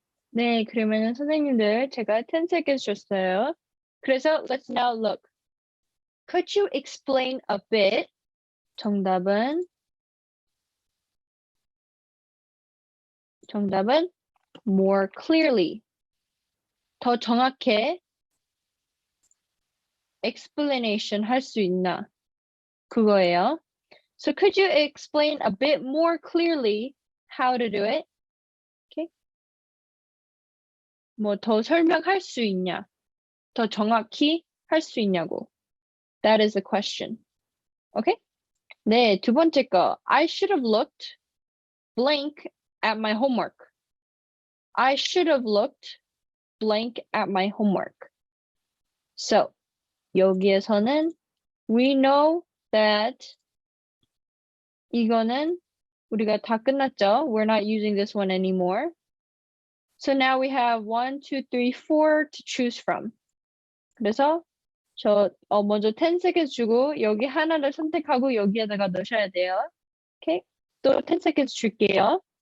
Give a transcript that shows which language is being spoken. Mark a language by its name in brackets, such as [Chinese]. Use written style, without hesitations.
[Korean] 네, 그러면은 선생님들 제가 10 seconds 줬어요. 그래서 [English] let's now look. Could you explain a bit? [Korean] 정답은 more clearly. 더 정확해 explanation 할 수 있나? 그거예요. [English] So could you explain a bit more clearly how to do it? [Korean] 오케이? 뭐 더 설명할 수 있냐? 더 정확히 할 수 있냐고. [English] That is the question. [Korean] 오케이? 네, 두 번째 거. [English] I should have looked blank at my homework. I should have looked blank at my homework. [Korean] So, 여기에서는 [English] we know that [Korean] 이거는 우리가 다 끝났죠? [English] We're not using this one anymore. So now we have 1, 2, 3, 4 to choose from. [Korean] 그래서 먼저 10 seconds 주고 여기 하나를 선택하고 여기에다가 넣으셔야 돼요. 오케이? 또 10 seconds 줄게요.